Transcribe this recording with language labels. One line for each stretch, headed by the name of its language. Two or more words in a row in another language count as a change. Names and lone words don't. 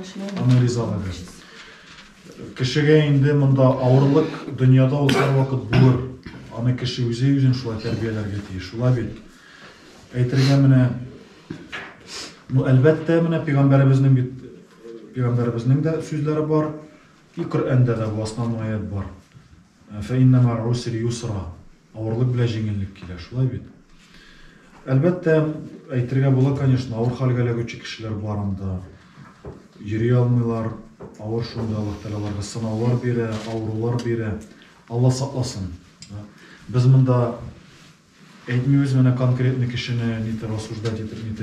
Tatar: Кешегә инде монда авырлык дөньяда ул һәрвакыт булыр. Аны кеше үзен шулай тәрбияләргә тиеш, шулай бит. Әйтергә менә, әлбәттә менә пәйгамбәребезнең дә сүзләре бар, и Коръәндә дә бу основной аят бар.
Arabic: فإن مع العسر يسرا,
Tatar: авырлык белән җиңеллек килә, шулай бит. Әлбәттә, әйтергә була, конечно, авыр хәлгә эләгүче кешеләр бар анда. Йөри алмыйлар, авыр шунда Аллаһ Тәгаләләргә сынаулар бирә, авырулар бирә. Алла сакласын. Без монда әйтмибез менә конкретный кешене нитеп осуждать итеп.